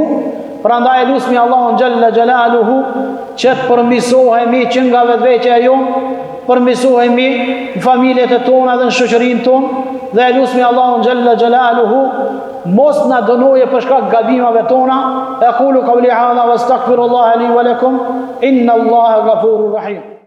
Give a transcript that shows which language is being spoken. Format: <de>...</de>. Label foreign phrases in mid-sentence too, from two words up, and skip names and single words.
<sq>Prandaj lusmi Allahun</sq> <ar>جل جلاله</ar> <sq>që të përmirësohemi që nga vetvetja jonë, përmirësohemi në familjet e tona dhe në shoqërinë tonë, dhe lusmi Allahun</sq> <ar>جل جلاله</ar> <sq>mos na dënoje për shkak gabimeve tona.</sq> <ar>أقول قولي هذا وأستغفر الله لي ولكم إن الله غفور رحيم.</ar>